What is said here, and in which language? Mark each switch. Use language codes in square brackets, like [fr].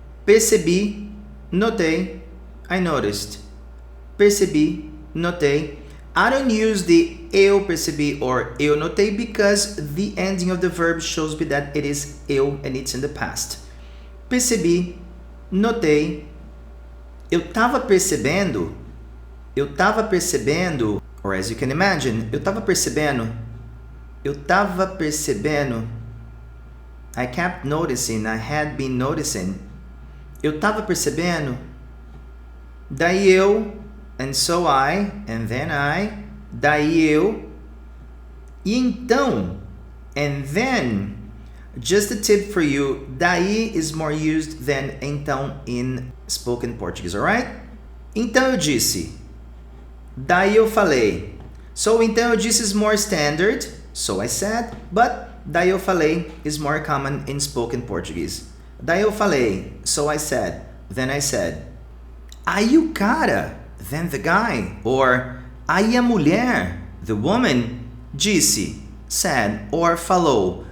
[pt] Percebi, notei, [en] I noticed. [pt] Percebi, notei. [en] I don't use the [pt] eu percebi [en] or [pt] eu notei [en] because the ending of the verb shows me that it is eu and it's in the past. [pt] Percebi, notei. Eu tava percebendo, [en] or as you can imagine, [pt] eu tava percebendo. [en] I kept noticing, I had been noticing. [pt] Eu tava percebendo. Daí eu, [en] and so I, and then I, [pt] daí eu, e então, [en] and then. Just a tip for you, daí is more used than então in spoken Portuguese, alright? [pt] Então eu disse, daí eu falei. [en] So [pt] então eu disse [en] is more standard, so I said, but [pt] daí eu falei [en] is more common in spoken Portuguese. [pt] Daí eu falei, [en] so I said, then I said. [pt] Aí o cara, [en] then the guy, or [pt] aí a mulher, [en] the woman, disse, said, or falou.